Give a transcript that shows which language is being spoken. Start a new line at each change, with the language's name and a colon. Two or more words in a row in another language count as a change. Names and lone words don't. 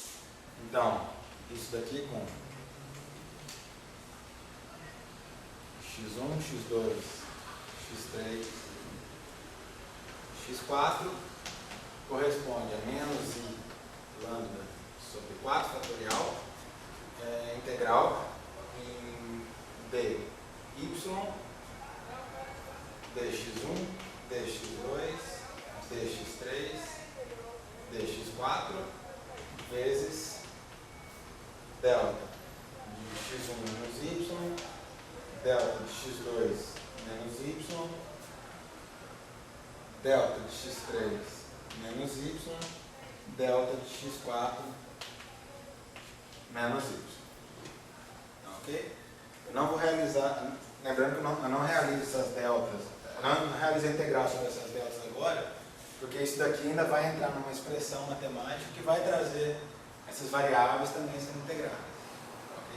Portuguese: Então, isso daqui com x1, x2, x3, x4 corresponde a menos i lambda sobre 4 fatorial integral em dy dx1, dx2, dx3, dx4 vezes delta de x1 menos y, delta de x2 menos y, delta de x3 menos y, delta de x4 menos y. Ok? Eu não vou realizar, lembrando que eu não realizo essas deltas, eu não realizo a integral sobre essas deltas agora, porque isso daqui ainda vai entrar numa expressão matemática que vai trazer essas variáveis também sendo integradas. Ok?